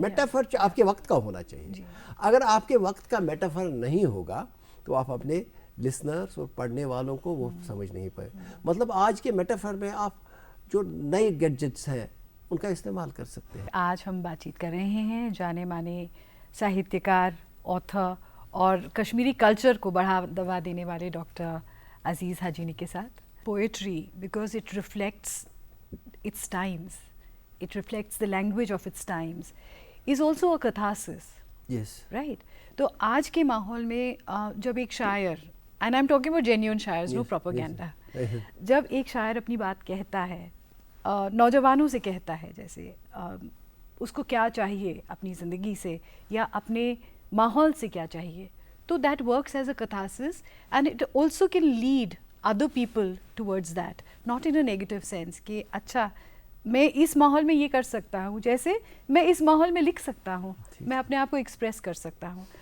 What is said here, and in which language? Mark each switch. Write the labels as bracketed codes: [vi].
[ur] Metaphor آپ کے وقت کا ہونا چاہیے. اگر آپ کے وقت کا میٹافر نہیں ہوگا تو آپ اپنے لسنرز اور پڑھنے والوں کو وہ سمجھ نہیں پائے. مطلب آج کے میٹافر میں آپ جو نئے گیڈجٹس ہیں ان کا استعمال کر سکتے ہیں. آج ہم بات چیت کر رہے ہیں جانے مانے ساہتیکار, آتھر اور کشمیری کلچر کو بڑھاوا دینے والے ڈاکٹر عزیز حاجینی کے ساتھ. [en] Poetry because it reflects its times, it reflects the language of its times, is also a catharsis. Yes right. [ur] تو آج کے ماحول میں جب ایک شاعر, [en] and I am talking about genuine شاعرز, no propaganda, [ur] جب ایک شاعر اپنی بات کہتا ہے, نوجوانوں سے کہتا ہے, جیسے اس کو کیا چاہیے اپنی زندگی سے یا اپنے ماحول سے کیا چاہیے, [en] تو that works as a catharsis and it also can lead other people towards that, not in a negative sense [ur] کہ اچھا میں اس ماحول میں یہ کر سکتا ہوں, جیسے میں اس ماحول میں لکھ سکتا ہوں, میں اپنے آپ کو ایکسپریس کر سکتا ہوں.